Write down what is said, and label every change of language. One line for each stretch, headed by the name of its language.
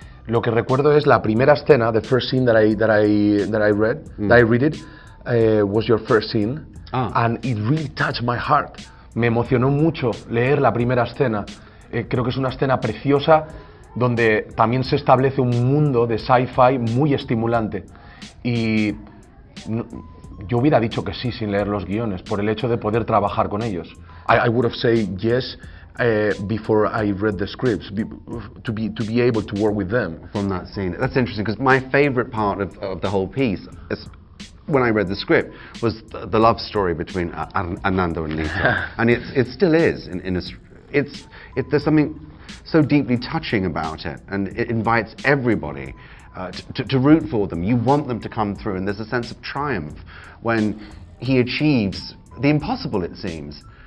Spanish: Lo que recuerdo es la primera escena,
English: the first scene that I read was your first scene, and it really touched my heart.
Spanish: Me emocionó mucho leer la primera escena. Creo que es una escena preciosa donde también se establece un mundo de sci-fi muy estimulante. Y yo hubiera dicho que sí sin leer los guiones, por el hecho de poder trabajar con ellos.
English: I would have said yes before I read the scripts, to be able to work with them. From that scene. That's interesting, because my favourite part of the whole piece, when I read the script, was the love story between Arnaldo and Lisa. And it still is. There's something so deeply touching about it, and it invites everybody to root for them. You want them to come through, and there's a sense of triumph when he achieves the impossible, it seems.